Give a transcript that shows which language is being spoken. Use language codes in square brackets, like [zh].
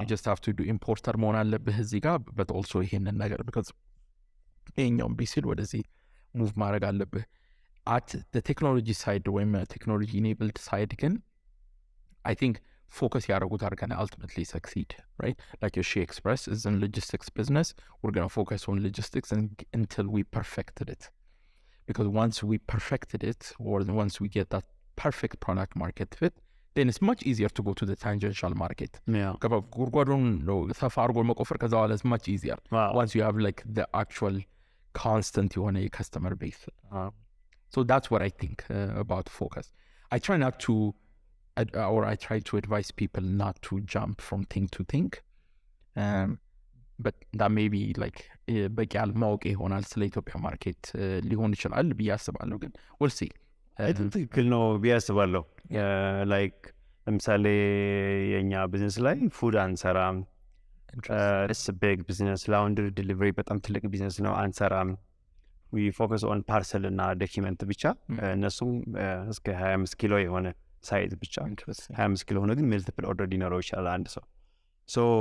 [en] you just have to do importer [am] መሆን አለብህ እዚህ ጋር [en] but also [am] ይሄንን ነገር [en] because [am] ይሄኛውን ቢሲል ወደዚህ ሙቭ ማድረግ አለብህ [en] at the technology side ወይም technology enabled side ግን I think focus [am] ያደረጉት [en] are gonna ultimately succeed right like your She Express is in logistics business we're gonna focus on logistics until we perfected it because once we perfected it or once we get that perfect product market fit then it's much easier to go to the tangential market Yeah. [am] ጉድጓዱን ሰፋ አድርጎ መቆፈር ከዛ በኋላ [en] it's much easier Wow. once you have like the actual constant የሆነ customer base so that's what I think about focus I try not to or I try to advise people not to jump from thing to thing but that may be like [am] በቂ ያልማወቅ ይሆናል ስለ ኢትዮጵያ ማርኬት ሊሆን ይችላል ብዬ አስባለሁ ግን [en] we'll see [am] ትክክል ነው ብዬ አስባለሁ ላይክ ለምሳሌ የእኛ ቢዝነስ ላይ ፉድ አንሰራም [en] ስ ቢግ ቢዝነስ [am] ላውንድሪ ዲሊቨሪ በጣም ትልቅ ቢዝነስ ነው አንሰራም [en] ዊ ፎከስ ኦን ፓርሰል [am] እና ዶኪመንት ብቻ እነሱም እስከ 25 ኪሎ የሆነ ሳይዝ ብቻ 25 ኪሎ ሆነ ግን መልቲፕል ኦርደር ሊኖረው ይችላል አንድ ሰው ሶ